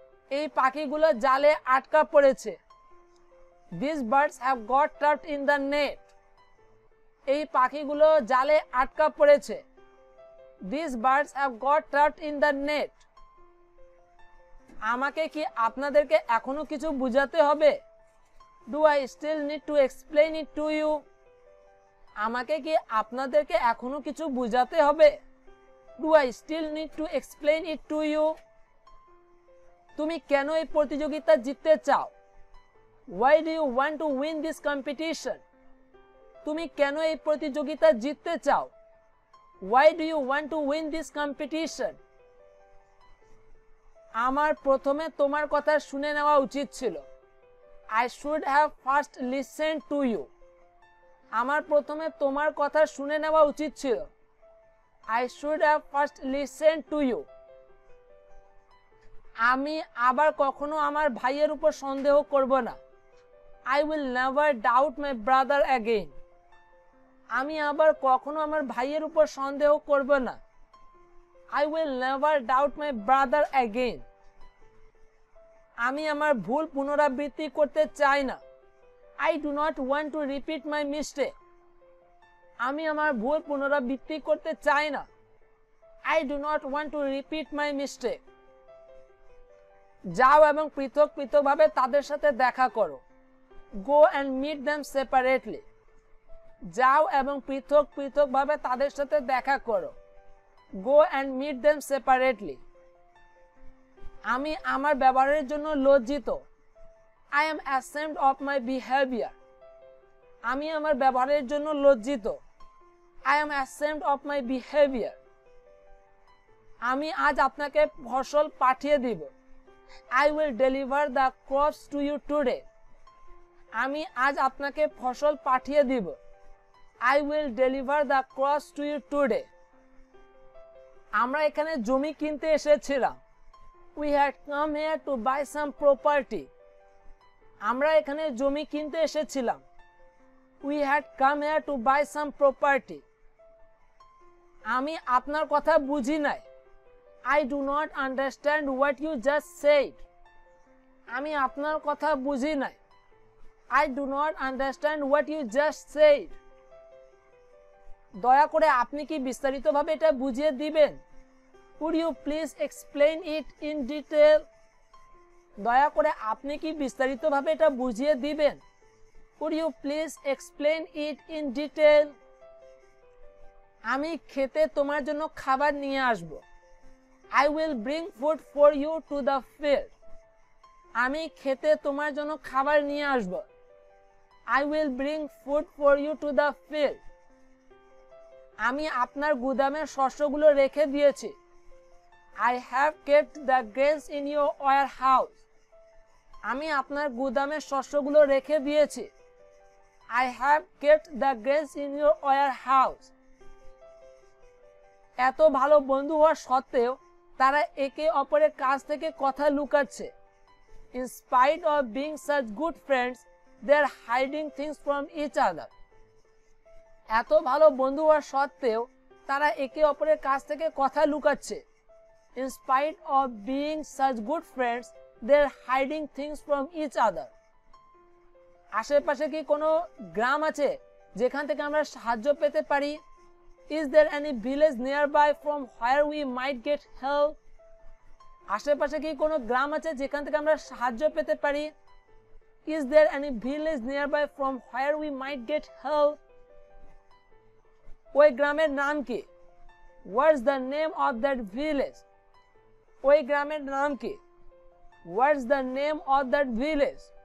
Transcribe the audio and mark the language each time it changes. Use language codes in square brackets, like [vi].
[bn] এই পাখিগুলো জালে আটকা পড়েছে। [en] These birds have got trapped in the net. [bn] এই পাখিগুলো জালে আটকা পড়েছে। [en] These birds have got trapped in the net. [bn] আমাকে কি আপনাদেরকে এখনো কিছু বুঝাতে হবে? [en] Do I still need to explain it to you? [bn] আমাকে কি আপনাদেরকে এখনো কিছু বুঝাতে হবে? [en] Do I still need to explain it to you? [bn] তুমি কেন এই প্রতিযোগিতা জিততে চাও? [en] Why do you want to win this competition? [bn] তুমি কেন এই প্রতিযোগিতা জিততে চাও? [en] Why do you want to win this competition? [bn] আমার প্রথমে তোমার কথা শুনে নেওয়া উচিত ছিল। [en] I should have first listened to you. [bn] আমার প্রথমে তোমার কথা শুনে নেওয়া উচিত ছিল। [en] I should have first listened to you. [bn] আমি আবার কখনো আমার ভাইয়ের উপর সন্দেহ করব না। [en] I will never doubt my brother again. [bn] আমি আবার কখনো আমার ভাইয়ের উপর সন্দেহ করব না। [en] I will never doubt my brother again. [bn] আমি আমার ভুল পুনরাবৃত্তি করতে চাই না। [en] I do not want to repeat my mistake. [bn] আমি আমার ভুল পুনরাবৃত্তি করতে চাই না। [en] I do not want to repeat my mistake. [bn] যাও এবং পৃথক পৃথকভাবে তাদের সাথে দেখা করো। [en] Go and meet them separately. [bn] যাও এবং পৃথক পৃথকভাবে তাদের সাথে দেখা করো। [en] Go and meet them separately. [bn] আমি আমার ব্যবহারের জন্য লজ্জিত। [en] I am ashamed of my behavior. [bn] আমি আমার ব্যবহারের জন্য লজ্জিত। [en] I am ashamed of my behavior. [bn] আমি আজ আপনাকে ফসল পাঠিয়ে দিব। [en] I will deliver the crops to you today. [bn] আমি আজ আপনাকে ফসল পাঠিয়ে দিব। [en] I will deliver the crops to you today. [bn] আমরা এখানে জমি কিনতে এসেছিলাম। [en] We had come here to buy some property. [bn] আমরা এখানে জমি কিনতে এসেছিলাম। [en] We had come here to buy some property. [bn] আমি আপনার কথা বুঝি নাই। [en] I do not understand what you just said. [bn] আমি আপনার কথা বুঝি নাই। [en] I do not understand what you just said. [bn] দয়া করে আপনি কি বিস্তারিতভাবে এটা বুঝিয়ে দিবেন? [en] Would you please explain it in detail? [bn] দয়া করে আপনি কি বিস্তারিতভাবে এটা বুঝিয়ে দিবেন? [en] Would you please explain it in detail? [bn] আমি খেতে তোমার জন্য খাবার নিয়ে আসব। [en] I will bring food for you to the field. [bn] আমি খেতে তোমার জন্য খাবার নিয়ে আসব। [en] I will bring food for you to the field. [bn] আমি আপনার গুদামে শস্যগুলো রেখে দিয়েছি। [en] I have kept the grains in your warehouse. [bn] আমি আপনার গুদামে শস্যগুলো রেখে দিয়েছি। [en] I have kept the grains in your warehouse. [bn] এত ভালো বন্ধু হওয়া সত্ত্বেও তারা একে অপরের কাছ থেকে কথা লুকাচ্ছে। [en] In spite of being such good friends, they are hiding things from each other. [bn] এত ভালো বন্ধু হওয়া সত্ত্বেও তারা একে অপরের কাছ থেকে কথা লুকাচ্ছে। [en] In spite of being such good friends, they are hiding things from each other. [bn] আশেপাশে কি কোনো গ্রাম আছে যেখান থেকে আমরা সাহায্য পেতে পারি? [en] Is there any village nearby from where we might get help? [bn] আশেপাশে কি কোনো গ্রাম আছে যেখান থেকে আমরা সাহায্য পেতে পারি? [en] Is there any village nearby from where we might get help? [bn] ওই গ্রামের নাম কি? [en] What's the name of that village? [bn] ওই গ্রামের নাম কি? [en] What's the name of that village?